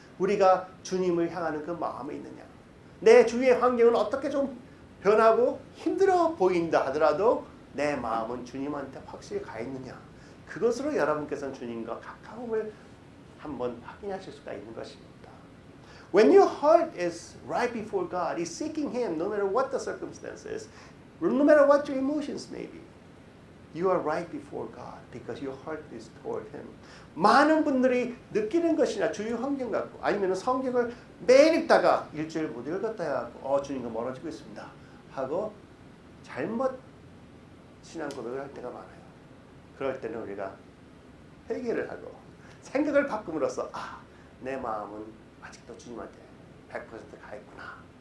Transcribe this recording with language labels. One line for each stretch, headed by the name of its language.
Korean: 우리가 주님을 향하는 그 마음이 있느냐? 내 주위의 환경은 어떻게 좀 변하고 힘들어 보인다 하더라도 내 마음은 주님한테 확실히 가 있느냐? 그것으로 여러분께서는 주님과 가까움을 한번 확인하실 수가 있는 것입니다.
English: When your heart is right before God, is seeking Him, no matter what the circumstances, no matter what your emotions may be, you are right before God because your heart is toward Him.
Korean: 많은 분들이 느끼는 것이나 주위 환경 같고 아니면 성경을 매일 읽다가 일주일 못 읽었다 하고 주님과 멀어지고 있습니다 하고 잘못 신앙 고백을 할 때가 많아요. 그럴 때는 우리가 회개를 하고 생각을 바꿈으로써 내 마음은 아직도 주님한테 100% 가 있구나.